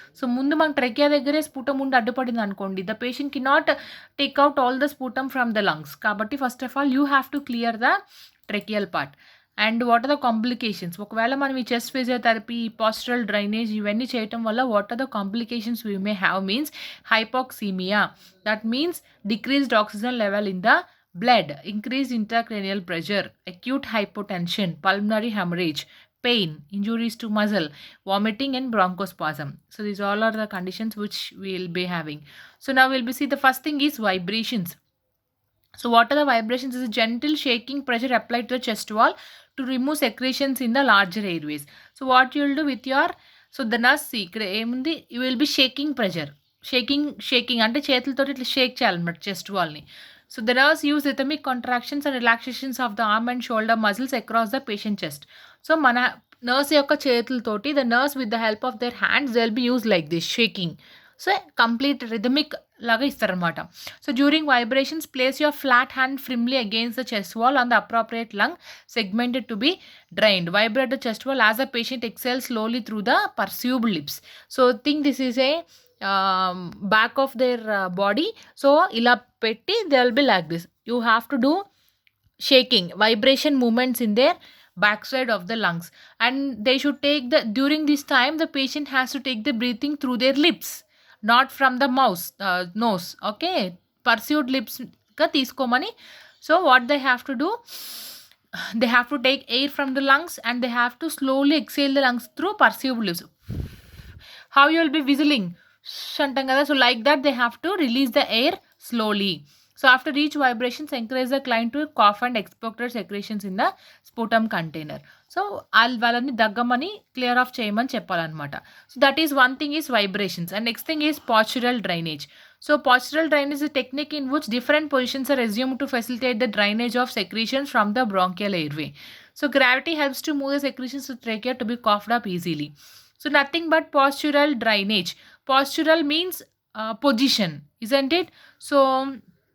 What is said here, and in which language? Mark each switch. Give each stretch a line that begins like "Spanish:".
English: so
Telugu: ముందు మన trachea దగ్గరే స్పుటమ్ ఉండి అడ్డుపడిందనుకోండి,
English: The patient cannot take out all the sputum from the lungs.
Telugu: కాబట్టి
English: First of all you have to clear the tracheal part. And what are the complications?
Telugu: ఒకవేళ మనం ఈ chest physiotherapy, పాస్చరల్ drainage ఇవన్నీ చేయటం వల్ల
English: What are the complications we may have means hypoxemia. That means decreased oxygen level in the blood, increased intracranial pressure, acute hypotension, pulmonary hemorrhage, pain, injuries to muscle, vomiting and bronchospasm. So these all are the conditions which we will be having. So now we'll be see the first thing is vibrations. So what are the vibrations? Is a gentle shaking pressure applied to the chest wall to remove secretions in the larger airways. So what you will do with your, so the nurse see
Telugu: ఇక్కడ ఏముంది,
English: you will be shaking pressure.
Telugu: Shaking అంటే చేతులతోటి ఇట్లా షేక్ చేయాలన్నమాట chest వాల్ని.
English: So the nurse use rhythmic contractions and relaxations of the arm and shoulder muscles across the patient chest.
Telugu: So మన nurse యొక్క చేతులతోటి,
English: The nurse with the help of their hands they will be use like this shaking.
Telugu: So complete rhythmic లాగా ఇస్తారనమాట.
English: So during vibrations place your flat hand firmly against the chest wall on the appropriate lung segmented to be drained. Vibrate the chest wall as the patient exhales slowly through the perceived lips. So think this is a back of their body. So
Telugu: ila petti
English: they will be like this. You have to do shaking, vibration movements in their backside of the lungs, and they should take the, during this time the patient has to take the breathing through their lips, not from the mouth, nose. Okay, pursued lips ka
Telugu: తీసుకొమని.
English: So what they have to do, they have to take air from the lungs and they have to slowly exhale the lungs through perceived lips. How you will be whistling
Telugu: అంటాం కదా.
English: So like that they have to release the air slowly. So after each vibrations encourage the client to cough and exported secretions in the sputum container.
Telugu: So వాళ్ళని దగ్గమని clear of చేయమని చెప్పాలన్నమాట.
English: So that is one thing is vibrations. And next thing is postural drainage. So postural drainage is a technique in which different positions are assumed to facilitate the drainage of secretions from the bronchial airway. So gravity helps to move the secretions to trachea to be coughed up easily. So nothing but postural drainage. Postural means position, isn't it? So